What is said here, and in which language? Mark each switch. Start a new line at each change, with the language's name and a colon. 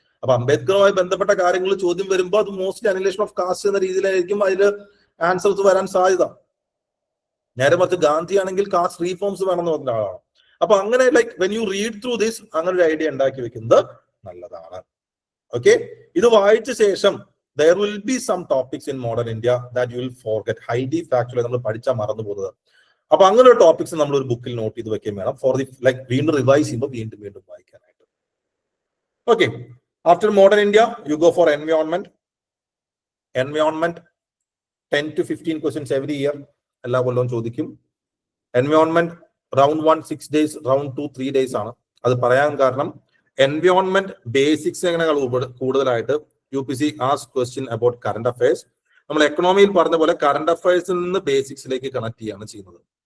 Malayalam: അപ്പൊ അംബേദ്കറുമായി ബന്ധപ്പെട്ട കാര്യങ്ങൾ ചോദ്യം വരുമ്പോൾ അത് മോസ്റ്റ്ലി അനിലേഷൻ ഓഫ് കാസ്റ്റ് എന്ന രീതിയിലായിരിക്കും അതിൽ ആൻസേഴ്സ് വരാൻ സാധ്യത. നേരെ മറിച്ച് ഗാന്ധി ആണെങ്കിൽ കാസ്റ്റ് റീഫോംസ് വേണമെന്ന് പറഞ്ഞ ആളാണ്. അപ്പൊ അങ്ങനെ
English: like when you read through this,
Malayalam: അങ്ങനെ ഒരു ഐഡിയ ഉണ്ടാക്കി വെക്കുന്നത് നല്ലതാണ്. ഓക്കെ, ഇത് വായിച്ച ശേഷം
English: there will be some topics in modern India that you will forget, highly factual
Malayalam: നമ്മൾ പഠിച്ചാൽ മറന്നു പോകുന്നത്. അപ്പൊ അങ്ങനെ ഒരു ടോപ്പിക്സ് നമ്മൾ ഒരു ബുക്കിൽ നോട്ട് ചെയ്ത് വെക്കാൻ വേണം,
English: for the like
Malayalam: വീണ്ടും റിവൈസ് ചെയ്യുമ്പോൾ വീണ്ടും വായിക്കാനായിട്ട്.
English: Okay, after modern India you go for environment. 10 to 15 questions every year,
Malayalam: എല്ലാ കൊല്ലവും ചോദിക്കും. Environment round 1 6 days, round 2 3 days ആണ്. അത് പറയാൻ കാരണം എൻവയോൺമെന്റ് ബേസിക്സ് എങ്ങനെയാണ് കൂടുതലായിട്ട്
English: UPSC ask question about current affairs.
Malayalam: നമ്മൾ എക്കണോമിയിൽ പറഞ്ഞ പോലെ കറന്റ് അഫയേഴ്സിൽ നിന്ന് ബേസിക്സിലേക്ക് കണക്ട് ചെയ്യാണ് ചെയ്യുന്നത്.